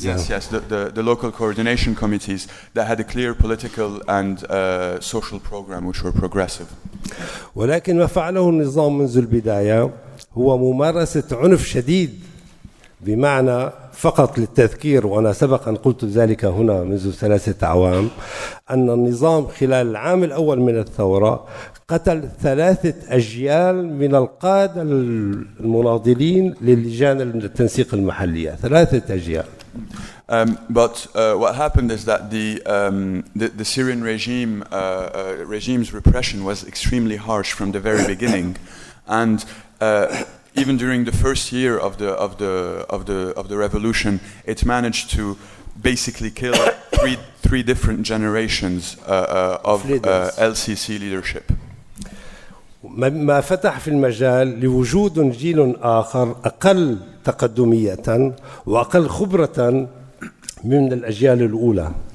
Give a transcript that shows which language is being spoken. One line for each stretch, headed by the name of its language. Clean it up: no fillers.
English: Yes, the local coordination committees that had a clear political and social program which were progressive.
Arabic: ولكن ما فعله النظام منذ البداية هو ممارسة عنف شديد، بمعنى فقط للتذكير، وأنا سبق أن قلت ذلك هنا منذ 3 أعوام، أن النظام خلال العام الأول من الثورة قتل 3 أجيال من القادة المناضلين للجان التنسيق المحلية، 3 أجيال.
English: But what happened is that the Syrian regime's repression was extremely harsh from the very beginning, and even during the first year of the revolution, it managed to basically kill three different generations of LCC leadership.
Arabic: ما فتح في المجال لوجود جيل آخر أقل تقدمية وأقل خبرة من الأجيال الأولى.